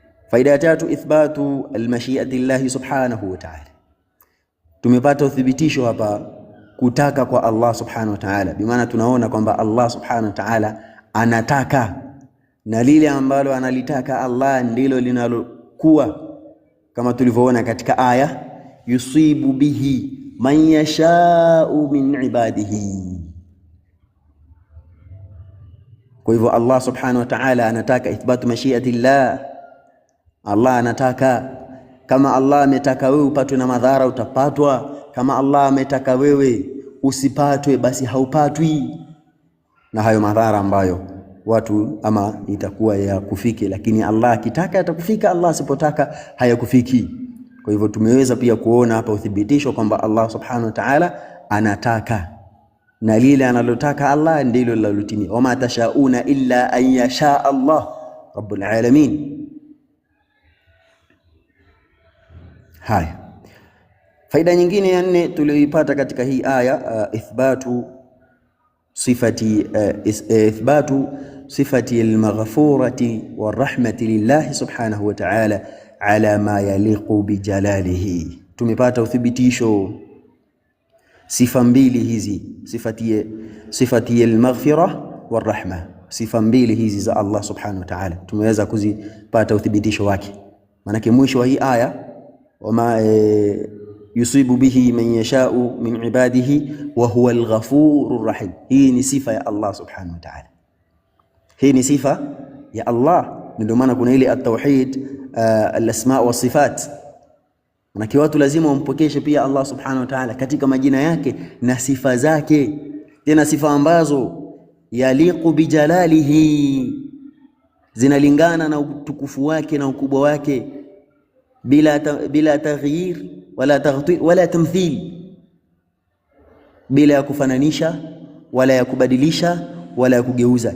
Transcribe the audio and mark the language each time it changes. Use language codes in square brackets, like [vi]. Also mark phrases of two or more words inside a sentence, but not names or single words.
[sw] Faida ya tatu, [ar] إثبات المشيئة لله سبحانه وتعالى. [sw] Tumepata uthibitisho hapa kutaka kwa Allah [ar] سبحانه وتعالى, [sw] bimaana tunaona kwamba Allah [ar] سبحانه وتعالى [sw] anataka, na lile ambalo analitaka Allah ndilo linalokuwa, kama tulivyoona katika aya, [ar] يصيب به من يشاء من عباده. [sw] Kwa hivyo Allah [ar] سبحانه وتعالى [sw] anataka, [ar] إثبات مشيئة الله. [sw] Allah anataka. Kama Allah ametaka wewe upatwe na madhara, utapatwa. Kama Allah ametaka wewe usipatwe, basi haupatwi na hayo madhara ambayo watu ama itakuwa ya kufiki. Lakini Allah akitaka atakufika, Allah asipotaka hayakufiki. Kwa hivyo tumeweza pia kuona hapa uthibitisho kwamba Allah [ar] سبحانه وتعالى [sw] anataka, na lile analotaka Allah ndilo linalotimia. [ar] وما تشاؤون إلا أن يشاء الله رب العالمين. [sw] Haya, faida nyingine ya 4 tuliyoipata katika hii aya, [ar] إثبات صفة المغفرة والرحمة لله سبحانه وتعالى على ما يليق بجلاله. [sw] Tumepata uthibitisho sifa mbili hizi, [ar] صفة المغفرة والرحمة, [sw] sifa mbili hizi za Allah [ar] سبحانه وتعالى [sw] tumeweza kuzipata uthibitisho wake. Maana mwisho wa hii aya, [ar] وما يصيب به من يشاء من عباده وهو الغفور الرحيم. [sw] Hii ni sifa ya Allah [ar] سبحانه وتعالى, [sw] hii ni sifa ya Allah. Ndio maana kuna ile [ar] التوحيد الأسماء والصفات. [sw] Maana watu lazima wampokeshe pia Allah [ar] سبحانه وتعالى [sw] katika majina yake na sifa zake, tena sifa ambazo [ar] يليق بجلاله, [sw] zinalingana na utukufu wake na ukubwa wake, bila [ar] تغيير ولا تغطير ولا تمثيل, [sw] bila ya kufananisha wala ya kubadilisha wala ya kugeuza.